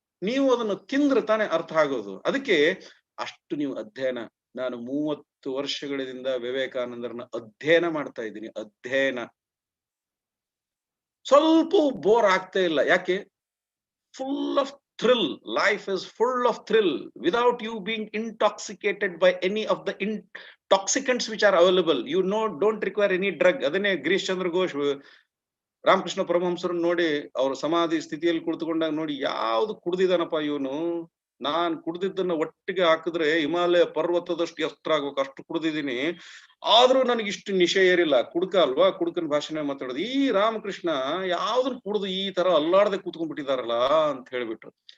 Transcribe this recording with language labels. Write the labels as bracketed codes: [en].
[kn] ನೀವು ಅದನ್ನು ತಿಂದ್ರೆ ತಾನೇ ಅರ್ಥ ಆಗೋದು. ಅದಕ್ಕೆ ಅಷ್ಟು ನೀವು ಅಧ್ಯಯನ. ನಾನು 30 ವರ್ಷಗಳಿಂದ ವಿವೇಕಾನಂದರನ್ನ ಅಧ್ಯಯನ ಮಾಡ್ತಾ ಇದ್ದೀನಿ. ಅಧ್ಯಯನ ಸ್ವಲ್ಪ ಬೋರ್ ಆಗ್ತಾ ಇಲ್ಲ. ಯಾಕೆ? [en] Full of thrill. Life is full of thrill without you being intoxicated by any of the intoxicants which are available. You don't require any drug. [kn] ಅದನ್ನೇ ಗಿರೀಶ್ ಚಂದ್ರ ಘೋಷ್ ರಾಮಕೃಷ್ಣ ಪರಮಹಂಸರನ್ನು ನೋಡಿ, ಅವ್ರ ಸಮಾಧಿ ಸ್ಥಿತಿಯಲ್ಲಿ ಕುಳಿತುಕೊಂಡಾಗ ನೋಡಿ, ಯಾವ್ದು ಕುಡ್ದಿದಾನಪ್ಪ ಇವನು, ನಾನ್ ಕುಡ್ದಿದ್ದನ್ನ ಒಟ್ಟಿಗೆ ಹಾಕಿದ್ರೆ ಹಿಮಾಲಯ ಪರ್ವತದಷ್ಟು ಎತ್ತರ ಆಗ್ಬೇಕು, ಅಷ್ಟು ಕುಡ್ದಿದ್ದೀನಿ, ಆದ್ರೂ ನನಗೆ ಇಷ್ಟು ನಿಶೆ ಏರಿಲ್ಲ. ಕುಡ್ಕ ಅಲ್ವಾ, ಕುಡ್ಕನ್ ಭಾಷೆನೇ ಮಾತಾಡೋದು. ಈ ರಾಮಕೃಷ್ಣ ಯಾವ್ದನ್ ಕುಡ್ದು ಈ ತರ ಅಲ್ಲಾಡದೆ ಕೂತ್ಕೊಂಡ್ಬಿಟ್ಟಿದಾರಲ್ಲ ಅಂತ ಹೇಳ್ಬಿಟ್ರು.